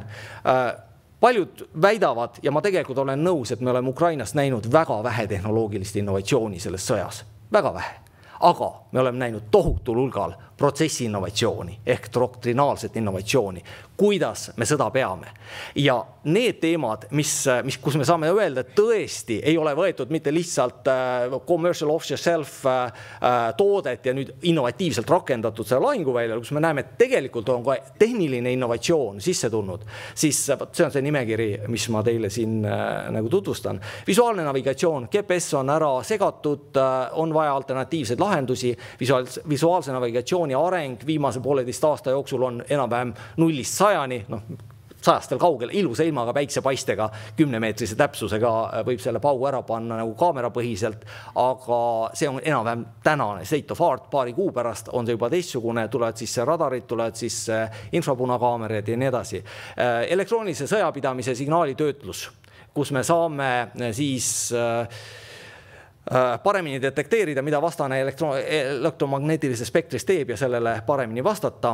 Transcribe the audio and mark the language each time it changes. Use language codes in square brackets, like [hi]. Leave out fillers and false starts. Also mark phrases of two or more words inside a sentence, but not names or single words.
[et] Paljud väidavad, ja ma tegelikult olen nõus, et me oleme Ukrainast näinud väga vähe tehnoloogilist innovatsiooni selles sõjas. Väga vähe. Aga me oleme näinud tohutul hulgal protsessi innovatsiooni ehk doktrinaalset innovatsiooni, kuidas me sõda peame. Ja need teemad, kus me saame öelda, et tõesti ei ole võetud mitte lihtsalt [en] commercial off-the-shelf [et] toodet ja nüüd innovatiivselt rakendatud selle lahinguväljal, kus me näeme, et tegelikult on ka tehniline innovatsioon sisse tulnud, siis see on see nimekiri, mis ma teile siin nagu tutvustan. Visuaalne navigatsioon, GPS on ära segatud, on vaja alternatiivseid lahendusi, visuaalse navigatsiooni areng viimase 1,5 aasta jooksul on enam-vähem 0-100, 100 veel kaugel, ilusa ilmaga päiksepaistega, 10-meetrise täpsusega võib selle paugu ära panna nagu kaamerapõhiselt, aga see on enam-vähem tänane [en] state of art, [et] paari kuu pärast on see juba teistsugune, tulevad siis radarid, tulevad siis infrapunakaamerid ja nii edasi. Elektroonilise sõjapidamise signaalitöötlus, kus me saame siis paremini detekteerida, mida vastane elektromagnetilisest spektrist teeb ja sellele paremini vastata.